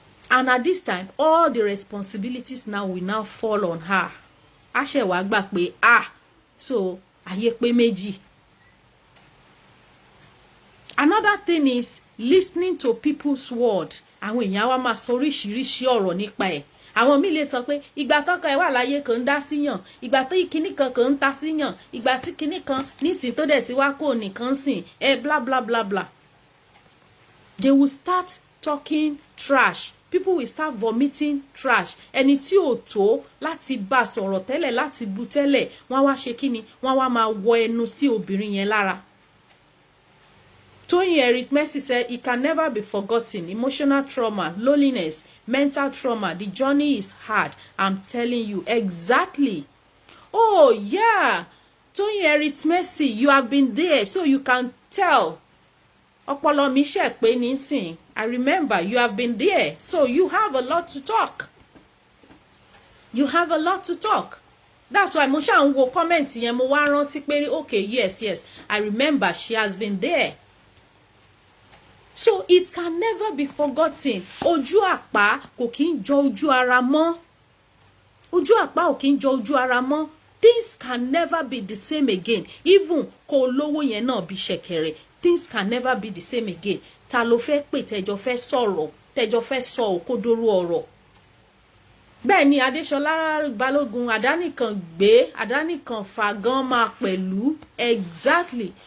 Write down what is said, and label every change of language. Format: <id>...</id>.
<en>And at this time, all the responsibilities now will now fall on her.</en> <yo>A ṣe wá gbà pé so ayé pé méjì.</yo> <en>Another thing is listening to people's word.</en> <yo>Àwọn èèyàn wá máa sọ oríṣiríṣi ọ̀rọ̀ nípa ẹ̀. Àwọn míì lè sọ pé ìgbà tọ́kọ ẹ̀ wà láyé kan ń dá síyàn, ìgbà tó ìkíní kan ń ta síyàn, ìgbà tí kíní kan nísìn tó dẹ̀ ti wá kó nìkan sìn, bla bla bla bla.</yo> <en>They will start talking trash. People will start vomiting trash.</en> <yo>Ẹni tí ò tó láti bá sọ̀rọ̀ tẹ́lẹ̀, láti bú tẹ́lẹ̀, wọ́n wá ṣe kíni, wọ́n wá máa wọ ẹnu sí obìnrin yẹn lára.</yo> <en>Toyin Eritmesi said it can never be forgotten. Emotional trauma, loneliness, mental trauma. The journey is hard. I'm telling you. Exactly. Oh, yeah. Toyin Eritmesi, you have been there, so you can tell.</en> <yo>Ọpọlọ mi ṣe pé nísìn.</yo> <en>I remember you have been there, so you have a lot to talk. You have a lot to talk. That's why</en> <yo>mo ṣá ń wo comment yẹn, mo wá rántí pé</yo> <en>okay, yes. I remember she has been there. So it can never be forgotten.</en> <yo>Ojú àpá kò kí ń jọ ojú ara mọ́. Ojú àpá ò kí ń jọ ojú ara mọ́.</yo> <en>Things can never be the same again. Even</en> <yo>kó lówó yẹn náà bí ṣẹ̀kẹ̀rẹ̀.</yo> <en>Things can never be the same again.</en> <yo>Ta ló fẹ́ pè tẹ́jọ fẹ́ sọ̀rọ̀, tẹ́jọ fẹ́ sọ òkodoro ọ̀rọ̀. Bẹ́ẹ̀ ni Adéṣọlá Balógun àdánìkan gbé, àdánìkan fà gan máa pẹ̀lú.</yo> <en>Exactly.</en>